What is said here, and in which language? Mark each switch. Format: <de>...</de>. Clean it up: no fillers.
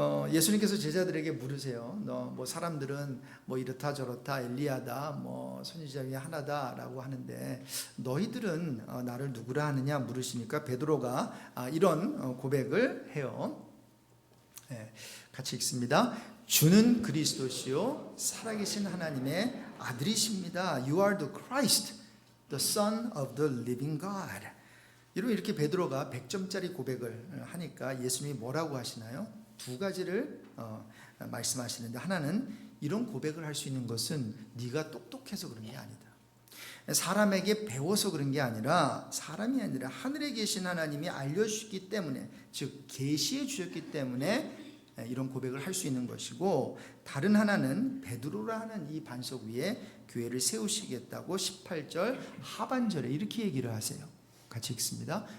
<ko>예수님께서 제자들에게 물으세요. 뭐 사람들은 뭐 이렇다 저렇다, 엘리야다, 뭐 선지자 중에 하나다라고 하는데 너희들은 나를 누구라 하느냐 물으시니까 베드로가 이런 고백을 해요. 같이 읽습니다. 주는 그리스도시요 살아계신 하나님의 아들이십니다.</ko> <en>You are the Christ, the Son of the living God.</en> <ko>이렇게 베드로가 100점짜리 고백을 하니까 예수님이 뭐라고 하시나요? 두 가지를 말씀하시는데, 하나는 이런 고백을 할 수 있는 것은 네가 똑똑해서 그런 게 아니다. 사람에게 배워서 그런 게 아니라, 사람이 아니라 하늘에 계신 하나님이 알려주셨기 때문에, 즉 계시해 주셨기 때문에 이런 고백을 할 수 있는 것이고, 다른 하나는 베드로라 하는 이 반석 위에 교회를 세우시겠다고 18절 하반절에 이렇게 얘기를 하세요. 같이 읽습니다.</ko>